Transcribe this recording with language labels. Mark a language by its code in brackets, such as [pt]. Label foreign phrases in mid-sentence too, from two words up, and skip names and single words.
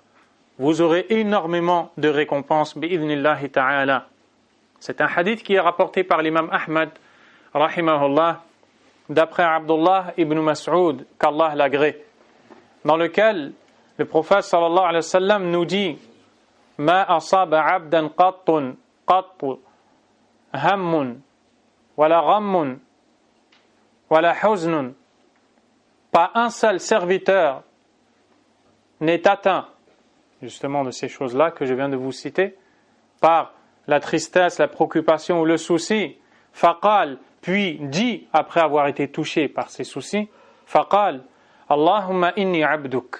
[fr] Vous aurez énormément de récompenses, [ar] بإذن الله تعالى. [fr] C'est un hadith qui est rapporté par l'imam Ahmad, rahimahullah, d'après Abdullah ibn Mas'ud, qu'Allah l'agrée, dans lequel le prophète [ar] صلى الله عليه وسلم [fr] nous dit « [ar] ما أصاب عبدا قط قط هم ولا غم ولا حزن [fr] » Pas un seul serviteur n'est atteint, justement de ces choses-là que je viens de vous citer, par la tristesse, la préoccupation ou le souci. Faqal, puis dit, après avoir été touché par ces soucis, [ar] فقال، اللهم إني عبدك.